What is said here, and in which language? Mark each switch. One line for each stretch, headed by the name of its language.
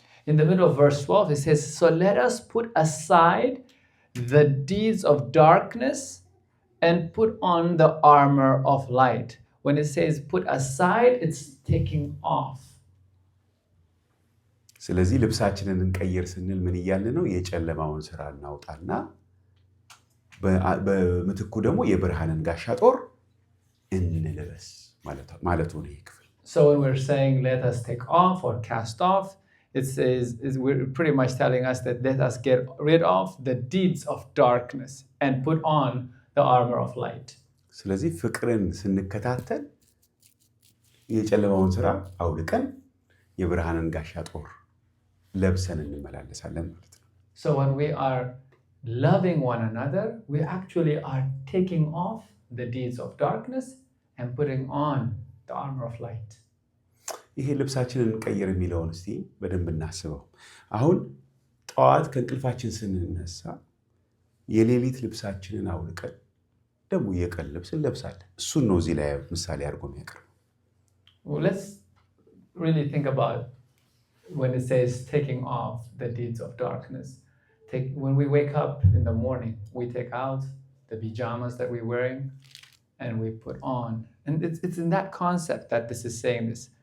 English: In the middle of verse 12 it says, so let us put aside the deeds of darkness and put on the armor of light. When it says put aside, it's taking off.
Amharic: ስለዚህ ልብሳችንን እንቀይር ስንል ምን እያልን ነው? የጨለማውን ስራ እናውጣና በምትኩ ደግሞ የብርሃንን ጋሻ ጦር እንልበስ ማለቱ ነው ይህ ክፍል።
English: So when we're saying let us take off or cast off, it says we're pretty much telling us that let us get rid of the deeds of darkness and put on the armor of light.
Amharic: ስለዚህ ፍቅርን ስንከታተል የጨለማውን ስራ አውልቀን የብርሃንን ጋሻ ጦር ለብሰን እንመላለሳለን ማለት ነው።
English: So when we are loving one another, we actually are taking off the deeds of darkness and putting on the armor of light.
Amharic: ይሄ ልብሳችንን እንቀይር የሚለውን እስቲ በደንብ እናስበው። አሁን ጠዋት ከእንቅልፋችን ስንነሳ የሌሊት ልብሳችንን አውልቀን ደግሞ የቀን ልብስ እንለብሳለን። እሱን ነው እዚህ ላይ ምሳሌ አድርጎ የሚያቀርበው።
English: Well, let's really think about when it says taking off the deeds of darkness. When we wake up in the morning, we take out the pajamas that we're wearing and we put on. And it's in that concept that this is saying this.